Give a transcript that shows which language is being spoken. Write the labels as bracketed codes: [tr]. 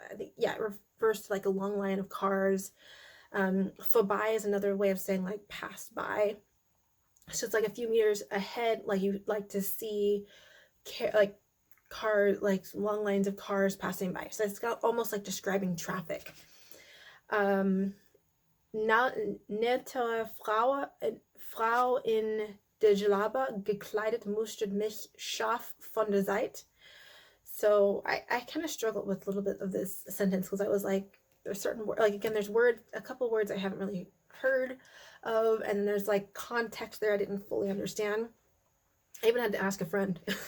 [en] I think, yeah, it refers to like a long line of cars. Vorbei is another way of saying like passed by. So it's like a few meters ahead, like you like to see like car, like long lines of cars passing by. So it's got almost like describing traffic. [de] Nette Frau in der Jalaba gekleidet mustert mich scharf von der Seite. [en] So I kind of struggled with a little bit of this sentence, because I was like, there's certain like, again, there's a couple words I haven't really heard of, and there's like context there I didn't fully understand. I even had to ask a friend.